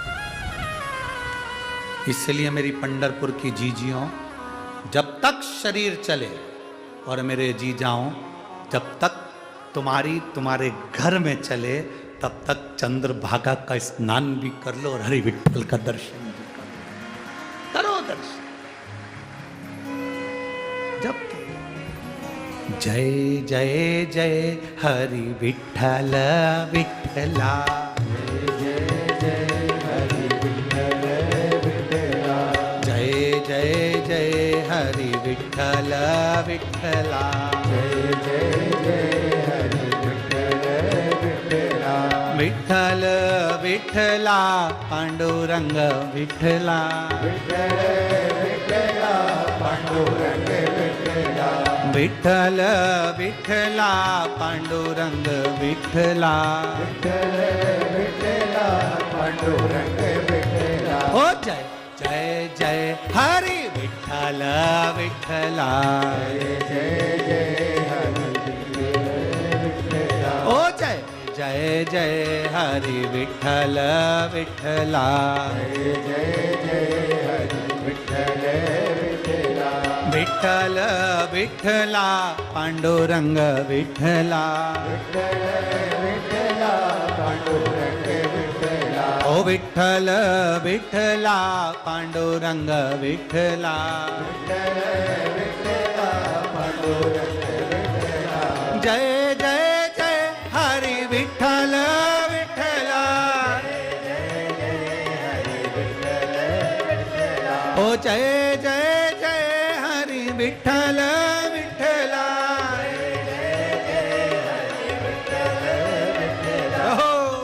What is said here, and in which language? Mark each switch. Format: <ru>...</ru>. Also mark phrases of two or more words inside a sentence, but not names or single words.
<hi>इसलिए मेरी पंढरपुर की जीजियों, जब तक शरीर चले और मेरे जीजाओं जब तक तुम्हारे घर में चले, तब तक चंद्रभागा का स्नान भी कर लो और हरि विठ्ठल का दर्शन भी करो दर्शन।</hi> <mr>जब जय जय जय हरि विठ्ठल विठ्ठला, जय जय हरि विठ्ठल विठ्ठला, जय जय जय हरि विठ्ठल विठ्ठला, जय जय जय हरि विठ्ठल विठ्ठला, विठ्ठल विठ्ठला पांडुरंग विठ्ठला, विठ्ठल विठ्ठला पांडुरंग विठ्ठला, विठ्ठल विठ्ठला पांडुरंग विठ्ठला, विठ्ठल विठ्ठला पांडुरंग विठ्ठला, ओ जय जय जय हरि विठ्ठल विठ्ठला, जय जय जय हरि विठ्ठला, ओ जय जय जय हरि विठ्ठल विठ्ठला, जय जय जय हरि विठ्ठल विठ्ठला, विठ्ठल विठ्ठला पांडुरंग विठ्ठला, विठ्ठल विठ्ठला पांडुरंग विठ्ठला, ओ विठ्ठल विठ्ठला पांडुरंग विठ्ठला, विठ्ठल विठ्ठला पांडुरंग विठ्ठला, जय जय जय हरि विठ्ठल विठ्ठला, ओ जय जय जय हरि विठ्ठल विठ्ठला, हो</mr>